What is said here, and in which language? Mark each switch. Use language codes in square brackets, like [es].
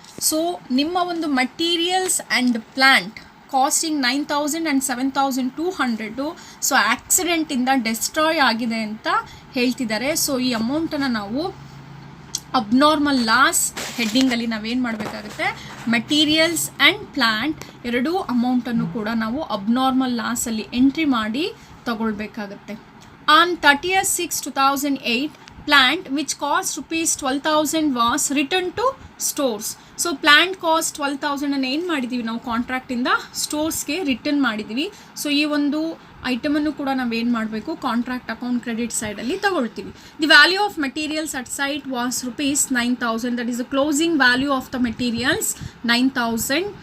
[kn] So ನಿಮ್ಮ ಒಂದು materials and plant casting 9,000 and 7,200 so ಆಕ್ಸಿಡೆಂಟಿಂದ destroy ಆಗಿದೆ ಅಂತ ಹೇಳ್ತಿದ್ದಾರೆ. ಸೊ ಈ ಅಮೌಂಟನ್ನು ನಾವು ಅಬ್ನಾರ್ಮಲ್ ಲಾಸ್ ಹೆಡ್ಡಿಂಗಲ್ಲಿ ನಾವೇನು ಮಾಡಬೇಕಾಗುತ್ತೆ, ಮಟೀರಿಯಲ್ಸ್ ಆ್ಯಂಡ್ ಪ್ಲ್ಯಾಂಟ್ ಎರಡೂ ಅಮೌಂಟನ್ನು ಕೂಡ ನಾವು ಅಬ್ನಾರ್ಮಲ್ ಲಾಸಲ್ಲಿ ಎಂಟ್ರಿ ಮಾಡಿ ತಗೊಳ್ಬೇಕಾಗುತ್ತೆ. [en] On 30/6/2008 plant which cost rupees 12,000 was returned to stores. [kn] So plant cost 12,000 ಏನು ಮಾಡಿದ್ದೀವಿ ನಾವು ಕಾಂಟ್ರಾಕ್ಟಿಂದ ಸ್ಟೋರ್ಸ್ಗೆ ರಿಟರ್ನ್ ಮಾಡಿದ್ದೀವಿ. ಸೊ ಈ ಒಂದು ಐಟಮನ್ನು ಕೂಡ ನಾವೇನು ಮಾಡಬೇಕು, ಕಾಂಟ್ರಾಕ್ಟ್ ಅಕೌಂಟ್ ಕ್ರೆಡಿಟ್ ಸೈಡಲ್ಲಿ ತಗೊಳ್ತೀವಿ. [en] The value of materials at site was rupees 9,000. That is the closing value of the materials 9,000.